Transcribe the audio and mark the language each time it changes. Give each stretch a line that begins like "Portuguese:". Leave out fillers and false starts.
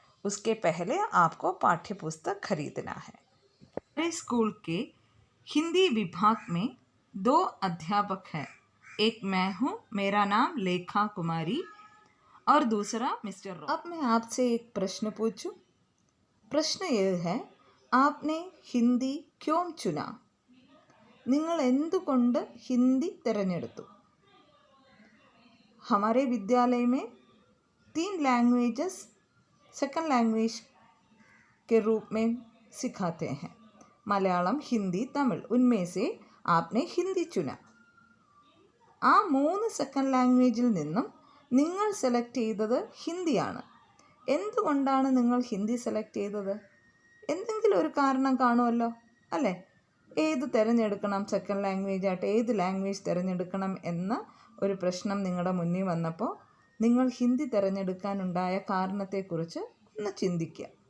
Hindi: उसके पहले आपको पाठ्य पुस्तक खरीदना है। हमारे स्कूल के हिंदी विभाग में 2 अध्यापक हैं। एक मैं हूँ, मेरा नाम लेखा कुमारी, और दूसरा मिस्टर रॉ। अब मैं आपसे एक प्रश्न पूछूं। प्रश्न यह है, आपने हिंदी क्यों चुना?
Malayalam: നിങ്ങൾ എന്തുകൊണ്ട് हिंदी തിരഞ്ഞെടുത്തു?
Hindi: हमारे विद्यालय में 3 लैंग्वेजेस सेकंड लैंग्वेज के रूप में सिखाते हैं, मलयालम, हिंदी, तमिल। उनमें से आपने हिंदी चुना।
Malayalam: ആ 3 സെക്കൻഡ് ലാംഗ്വേജിൽ നിന്നും നിങ്ങൾ സെലക്ട് ചെയ്തത് ഹിന്ദിയാണ്. എന്തുകൊണ്ടാണ് നിങ്ങൾ ഹിന്ദി സെലക്ട് ചെയ്തത്? എന്തെങ്കിലും ഒരു കാരണം കാണുമല്ലോ അല്ലേ? ഏത് തിരഞ്ഞെടുക്കണം, സെക്കൻഡ് ലാംഗ്വേജ് ആയിട്ട് ഏത് ലാംഗ്വേജ് തിരഞ്ഞെടുക്കണം എന്ന ഒരു പ്രശ്നം നിങ്ങളുടെ മുന്നിൽ വന്നപ്പോൾ നിങ്ങൾ ഹിന്ദി തിരഞ്ഞെടുക്കാനുണ്ടായ കാരണത്തെക്കുറിച്ച് ഒന്ന് ചിന്തിക്കുക.